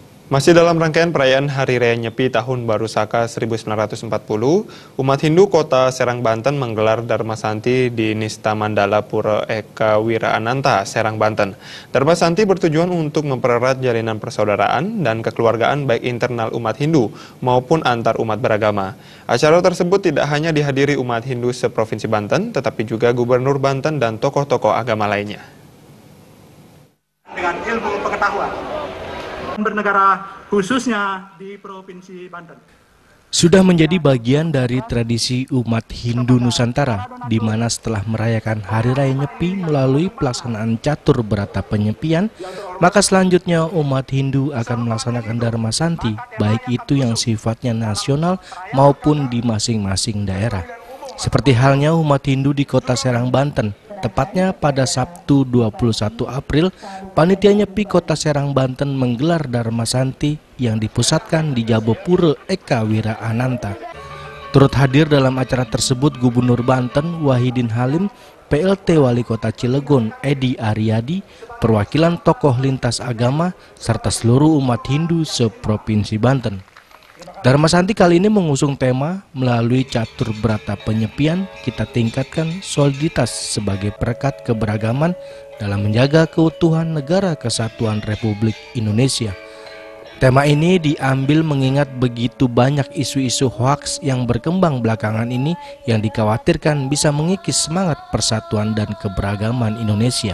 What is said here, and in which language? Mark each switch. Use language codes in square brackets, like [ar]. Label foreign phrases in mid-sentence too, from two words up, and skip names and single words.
[id] Masih dalam rangkaian perayaan Hari Raya Nyepi Tahun Baru Saka 1940, umat Hindu Kota Serang, Banten menggelar Dharma Santi di Nista Mandala Pura Eka Wiraananta, Serang, Banten. Dharma Santi bertujuan untuk mempererat jalinan persaudaraan dan kekeluargaan baik internal umat Hindu maupun antar umat beragama. Acara tersebut tidak hanya dihadiri umat Hindu seprovinsi Banten, tetapi juga Gubernur Banten dan tokoh-tokoh agama lainnya. Dengan ilmu pengetahuan bernegara khususnya di Provinsi Banten. Sudah menjadi bagian dari tradisi umat Hindu Nusantara, di mana setelah merayakan Hari Raya Nyepi melalui pelaksanaan catur berata penyepian, maka selanjutnya umat Hindu akan melaksanakan Dharma Santi, baik itu yang sifatnya nasional maupun di masing-masing daerah. Seperti halnya umat Hindu di Kota Serang, Banten. Tepatnya pada Sabtu 21 April, Panitia Nyepi Kota Serang, Banten menggelar Dharma Santi yang dipusatkan di Jabopura Eka Wiraananta. Turut hadir dalam acara tersebut Gubernur Banten Wahidin Halim, PLT Wali Kota Cilegon Edi Aryadi, perwakilan tokoh lintas agama, serta seluruh umat Hindu seprovinsi Banten. Dharma Santi kali ini mengusung tema melalui catur berata penyepian kita tingkatkan soliditas sebagai perekat keberagaman dalam menjaga keutuhan negara kesatuan Republik Indonesia. Tema ini diambil mengingat begitu banyak isu-isu hoaks yang berkembang belakangan ini yang dikhawatirkan bisa mengikis semangat persatuan dan keberagaman Indonesia.